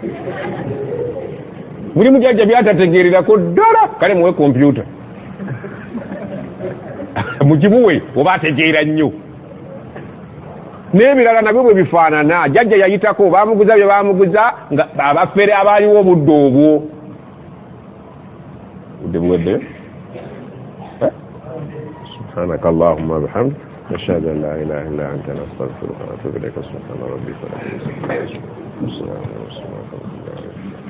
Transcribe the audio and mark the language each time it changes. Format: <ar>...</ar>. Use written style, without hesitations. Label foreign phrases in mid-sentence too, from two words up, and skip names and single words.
<lg>mulimu jjajja byatategeererako ddala kale muwe kompyuta mugimuwe oba ategeera nnyo n'ebirala nabyo bwe bifaanana jjajja yayitako baamuguza bye baamuguza nga abafere abaaliwo obudde obwo budde buweddeyo</lg> <ar>سبحانك اللهم بحمدك نشهد أن لا إله إلا أنت نستغفرك ونتوب إليك سبحان ربك رب العزة عما يصفون</ar>